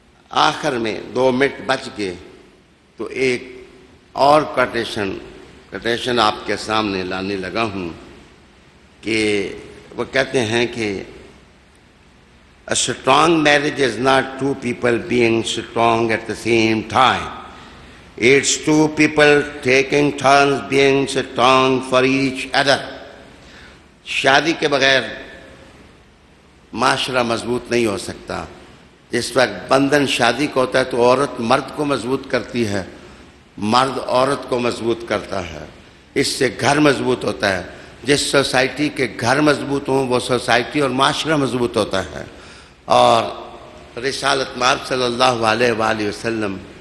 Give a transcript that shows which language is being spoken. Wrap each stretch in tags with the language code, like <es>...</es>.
<ur>آخر میں 2 منٹ بچ گئے تو ایک اور کوٹیشن آپ کے سامنے لانے لگا ہوں کہ وہ کہتے ہیں کہ</ur> <en>a strong marriage is not 2 people being strong at the same time. It's 2 people taking turns being strong for each other.</en> <ur>شادی کے بغیر معاشرہ مضبوط نہیں ہو سکتا۔ جس وقت بندھن شادی کا ہوتا ہے تو عورت مرد کو مضبوط کرتی ہے، مرد عورت کو مضبوط کرتا ہے، اس سے گھر مضبوط ہوتا ہے۔ جس سوسائٹی کے گھر مضبوط ہوں وہ سوسائٹی اور معاشرہ مضبوط ہوتا ہے۔ اور رسالت مآب صلی اللہ علیہ وآلہ وسلم</ur>